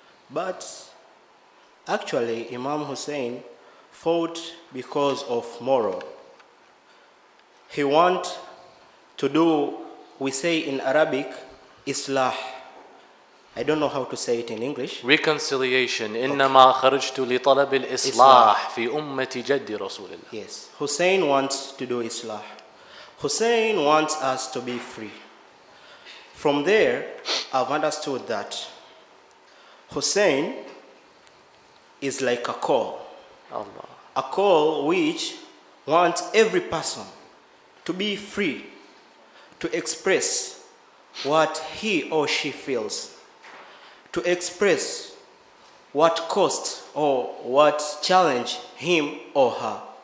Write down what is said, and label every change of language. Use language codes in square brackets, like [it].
[en] But actually, Imam Hussain fought because of moral. He want to do, we say in Arabic, Islah. I don't know how to say it in English. Reconciliation. [ar] إنما خرجت لطلب الإصلاح في أمة جد رسول الله. [en] Yes. Hussain wants to do Islah. Hussain wants us to be free. From there, I've understood that Hussain is like a call. Allah. A call which wants every person to be free to express what he or she feels, to express what cost or what challenge him or her.